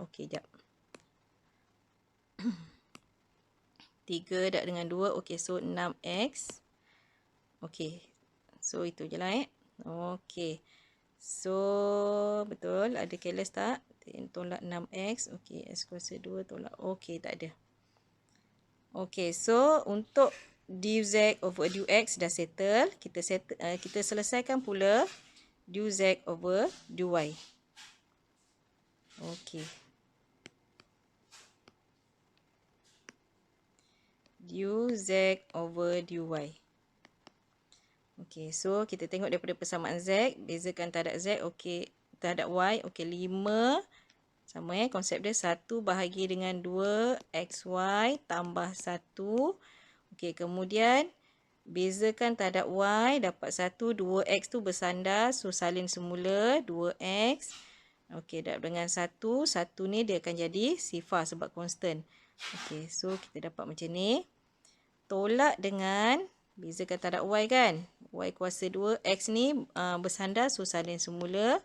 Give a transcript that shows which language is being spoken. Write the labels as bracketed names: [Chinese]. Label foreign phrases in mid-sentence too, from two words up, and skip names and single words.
[Malay] Okey, jap. 3 darab dengan 2, okey, so 6x. Okey. So, itu je lah Okey. So, betul. Ada careless tak? Tolak 6x. Okey. X kuasa 2 tolak. Okey, tak ada. Okey. So, untuk [English] du z over du x [Malay] dah settle. Kita selesaikan pula [English] du z over du y. Okey. Du z over du y. [Malay] Okey, so kita tengok daripada persamaan Z, bezakan terhadap Z, okey, terhadap Y, okey, 5, sama konsep dia 1 bahagi dengan 2XY tambah 1, okey, kemudian bezakan terhadap Y, dapat 1, 2X tu bersandar, so salin semula, 2X, okey, darab dengan 1, 1 ni dia akan jadi sifar sebab constant, okey, so kita dapat macam ni, tolak dengan, bezakan terhadap Y kan, Y kuasa 2, X ni bersandar, so salin semula.